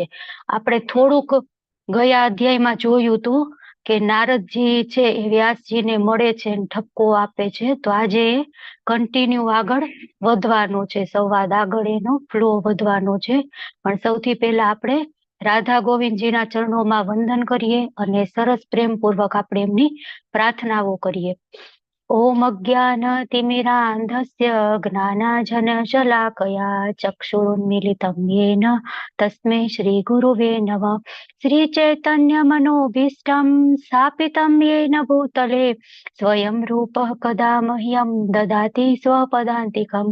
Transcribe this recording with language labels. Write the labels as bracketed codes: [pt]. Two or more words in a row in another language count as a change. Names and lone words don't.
[gu] આપણે થોડુંક ગયા અધ્યાયમાં જોયું હતું કે નારદજી છે એ વ્યાસજીને મળે છે ને ઠપકો આપે છે। તો આજે કન્ટિન્યુ આગળ વધવાનો છે, સંવાદ આગળ એનો ફ્લો વધવાનો છે। પણ સૌથી પહેલા આપણે રાધા ગોવિંદજીના ચરણોમાં વંદન કરીએ અને સરસ પ્રેમપૂર્વક આપણે એમની પ્રાર્થનાઓ કરીએ। [sa] ओम अज्ञानतिमिरान्धस्य ज्ञानाञ्जनशलाकया चक्षुरुन्मीलितं येन तस्मै श्रीगुरुवे नमः। श्रीचैतन्यमनोभीष्टं स्थापितं येन भूतले स्वयं रूपः कदा मह्यं ददाति स्वपदान्तिकम्।